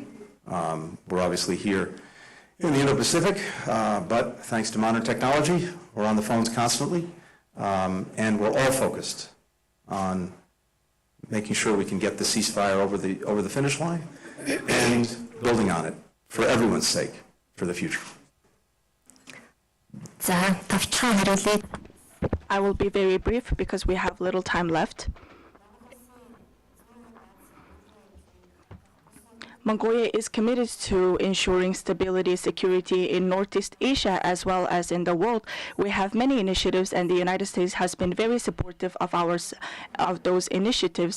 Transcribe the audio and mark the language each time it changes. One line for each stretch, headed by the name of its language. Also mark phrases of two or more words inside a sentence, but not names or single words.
English: We're obviously here in the Indo-Pacific, but thanks to modern technology, we're on the phones constantly, and we're all focused on making sure we can get the ceasefire over the finish line and building on it for everyone's sake for the future.
Mongolian: За товчхон хариулъя.
English: I will be very brief because we have little time left. Mongolia is committed to ensuring stability and security in Northeast Asia as well as in the world. We have many initiatives, and the United States has been very supportive of those initiatives.